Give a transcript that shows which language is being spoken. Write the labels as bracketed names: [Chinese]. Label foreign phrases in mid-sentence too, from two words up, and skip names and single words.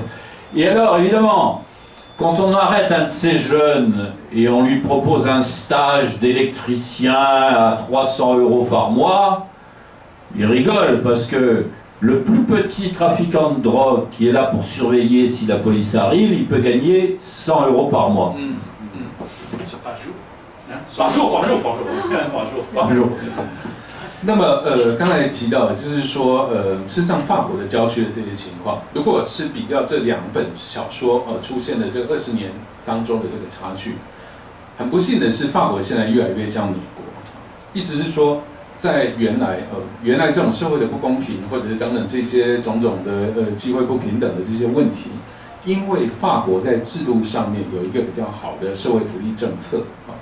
[French] Et alors, évidemment, quand on arrête un de ces jeunes, et on lui propose un stage d'électricien à 300 € par mois, il rigole, parce que le plus petit trafiquant de drogue qui est là pour surveiller si la police arrive, il peut gagner 100 € par mois. Par jour, par jour. [Chinese] 那么刚才提到的就是说事实上法国的郊区的这些情况，如果是比较这两本小说出现的这20年当中的这个差距，很不幸的是，法国现在越来越像美国，意思是说，在原来这种社会的不公平，或者是等等这些种种的机会不平等的这些问题，因为法国在制度上面有一个比较好的社会福利政策啊。